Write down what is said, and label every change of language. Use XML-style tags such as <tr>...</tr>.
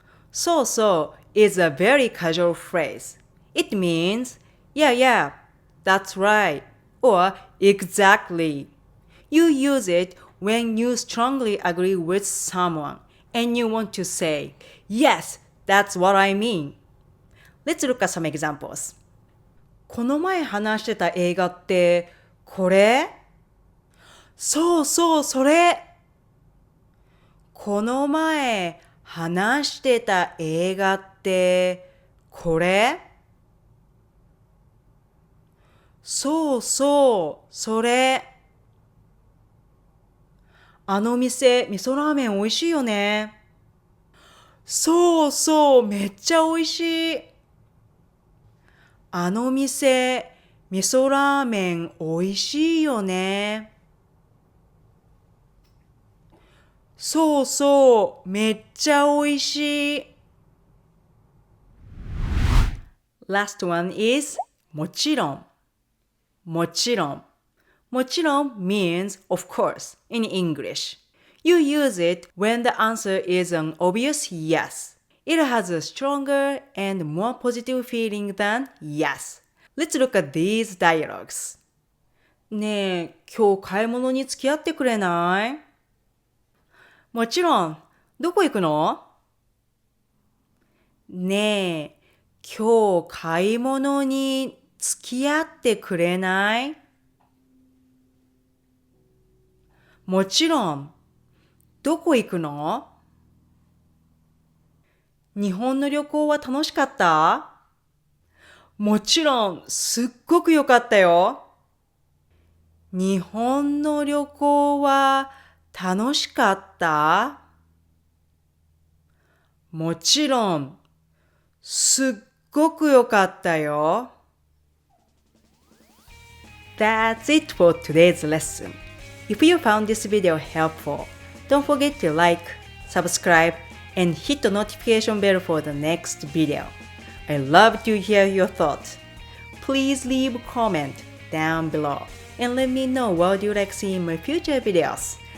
<en>そうそう is a very casual phrase. It means, yeah, yeah, that's right, or exactly. You use it when you strongly agree with someone and you want to say, yes, that's what I mean. Let's look at some examples.</en> <ja>この前話してた映画って、これ？そうそう、それ。この前話してた映画ってこれ？そうそう、それ。あの店、味噌ラーメン美味しいよね。そうそう、めっちゃ美味しい。あの店、味噌ラーメン美味しいよね。そうそう、めっちゃ美味しい。</ja> <en>Last one is もちろん。</en> <ja>もちろん。</ja> <en>もちろん means of course in English. You use it when the answer is an obvious yes. It has a stronger and more positive feeling than yes. Let's look at these dialogues.</en> <ja>ねえ、今日買い物に付き合ってくれない？もちろん。どこ行くの？ねえ、今日買い物に付き合ってくれない？もちろん。どこ行くの？日本の旅行は楽しかった？もちろん、すっごく良かったよ。日本の旅行は楽しかった？もちろん、すっごく良かったよ。</ja> <en>That's it for today's lesson. If you found this video helpful, don't forget to like, subscribe, and hit the notification bell for the next video. I love to hear your thoughts. Please leave a comment down below and let me know what you'd like to see in my future videos.</en>